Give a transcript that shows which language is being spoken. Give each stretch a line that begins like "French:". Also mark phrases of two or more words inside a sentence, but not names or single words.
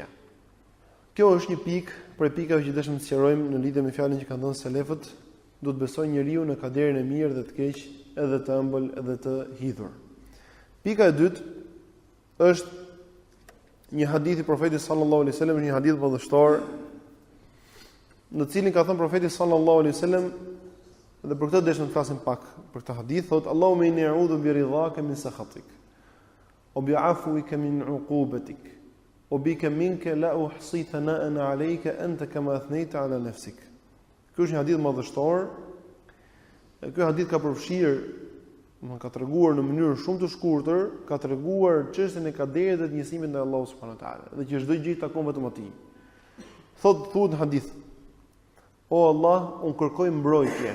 Albanian: Kjo është një pikë prej pikave që dëshmë të sqarojmë në lidhje me fjalën që kanë thënë selefët, duhet besojë njeriu në kaderin e mirë dhe të keq, edhe të ëmbël edhe të hidhur. Pika e dytë është një hadith i profetit
Arabic: صلى الله عليه وسلم,
Albanian: një hadith madhështor, në cilin ka thënë profeti
Arabic: صلى الله عليه وسلم,
Albanian: dhe për këtë dëshmë të flasim pak për këtë hadith, thotë
Arabic: اللهم إني أعوذ برضاك من سخطك وبعفوك من عقوبتك وبك منك لا أحصي ثناء عليك أنت كما أثنيت على نفسك.
Albanian: Ky është një hadith madhështor. Ky hadith ka përfshirë, ka treguar në mënyrë shumë të shkurtër, ka treguar çështjen e kaderit dhe të njësimit ndaj Allahut
Arabic: سبحانه وتعالى,
Albanian: dhe që çdo gjë takon vetëm atij. Thuhet në hadith: O Allah, unë kërkoj mbrojtje.